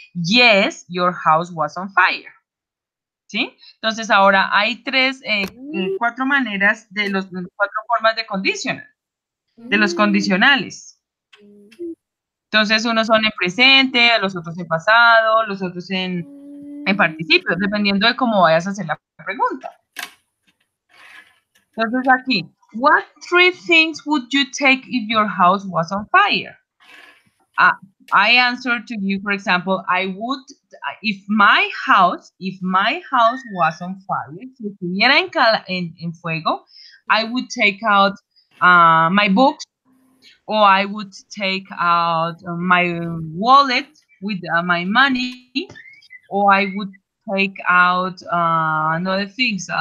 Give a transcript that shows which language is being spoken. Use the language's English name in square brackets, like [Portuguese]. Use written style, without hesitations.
[English] Yes, your house was on fire. [Spanish] ¿Sí? Entonces ahora hay cuatro maneras cuatro formas de condicionar, de los condicionales. Entonces, unos son en presente, los otros en pasado, los otros en participio, dependiendo de cómo vayas a hacer la pregunta. Entonces, aquí, [English] what three things would you take if your house was on fire? I answer to you, for example, I would, if my house was on fire, [Spanish] si estuviera en fuego, [English] I would take out my books, or I would take out my wallet with my money, or I would take out another things.